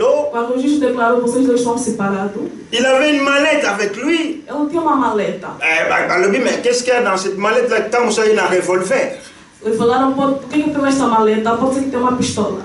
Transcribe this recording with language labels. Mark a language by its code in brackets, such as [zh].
[pt] quando o juiz declarou que vocês dois estão separados, [fr] il avait une mallette avec lui. [pt] ela tinha uma maleta. [fr] Mais qu'est-ce qu'il y a dans cette mallette-là? Tant que ça, il y a un revolver. [pt] Eles falaram, por que tem esta maleta? Pode ser que tem uma pistola.